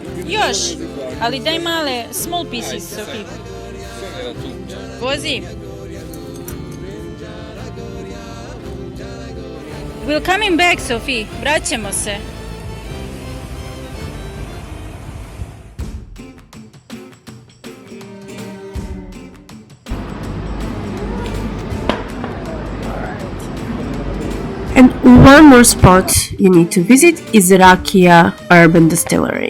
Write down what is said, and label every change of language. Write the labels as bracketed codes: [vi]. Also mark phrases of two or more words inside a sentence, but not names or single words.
[hr] Još, ali daj male, [en] small pieces, Sophie. Vozi. We're coming back, Sophie. [hr] Vraćamo se. [en] And one more spot you need to visit is Rakia Urban Distillery.